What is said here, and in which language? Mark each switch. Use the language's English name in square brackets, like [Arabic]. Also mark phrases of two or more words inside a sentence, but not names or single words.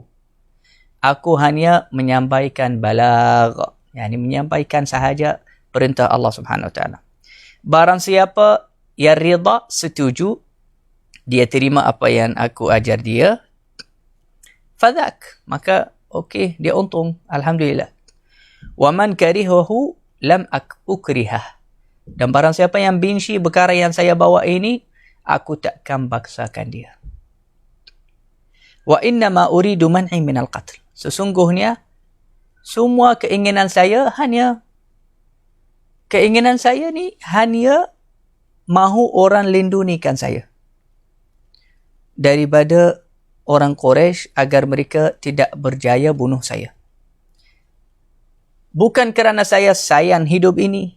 [Malay] Aku hanya menyampaikan balagh, yakni menyampaikan sahaja perintah Allah [Arabic] سبحانه وتعالى. [Malay] Barang siapa yang rida, setuju, dia terima apa yang aku ajar dia, fadak, maka okey, dia untung, alhamdulillah. [Arabic] ومن كرهه لم أكرهه. [Malay] Dan barang siapa yang benci perkara yang saya bawa ini, aku takkan paksakan dia. [Arabic] وإنما أريد منعي من القتل. [Malay] Sesungguhnya Semua keinginan saya ni hanya mahu orang lindungikan saya daripada orang Quraisy agar mereka tidak berjaya bunuh saya. Bukan kerana saya sayang hidup ini.